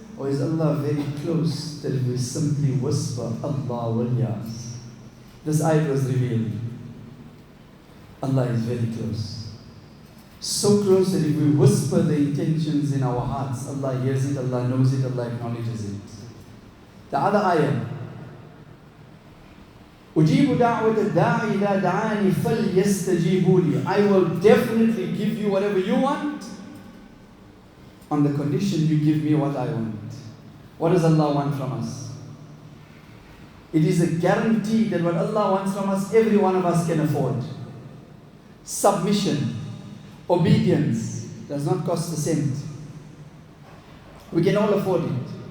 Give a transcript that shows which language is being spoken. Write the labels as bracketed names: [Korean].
[English] Or is Allah very close that we simply whisper, Allah waliyas? This ayat was revealed. Allah is very close. So close that if we whisper the intentions in our hearts, Allah hears it, Allah knows it, Allah acknowledges it. The other ayah, [Arabic] أُجِيبُ دَعْوَةَ الدَّاعِ إِذَا دَعَانِ فَلْيَسْتَجِيبُوا لِي. [English] I will definitely give you whatever you want on the condition you give me what I want. What does Allah want from us? It is a guarantee that what Allah wants from us, every one of us can afford. Submission, obedience, does not cost a cent. We can all afford it.